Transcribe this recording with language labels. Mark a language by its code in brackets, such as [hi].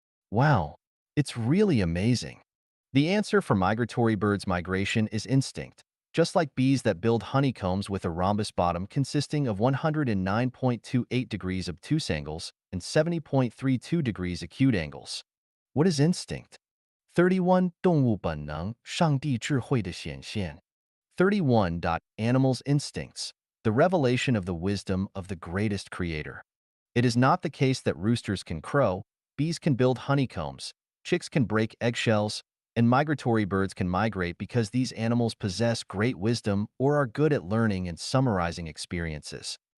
[en] Wow, it's really amazing. The answer for migratory birds' migration is instinct, just like bees that build honeycombs with a rhombus bottom consisting of 109.28 degrees obtuse angles and 70.32 degrees acute angles. What is instinct? 31. [zh] 动物本能，上帝智慧的显现。 [en] 31. Animals' instincts, the revelation of the wisdom of the greatest creator. It is not the case that roosters can crow, bees can build honeycombs, chicks can break eggshells, and migratory birds can migrate because these animals possess great wisdom or are good at learning and summarizing experiences.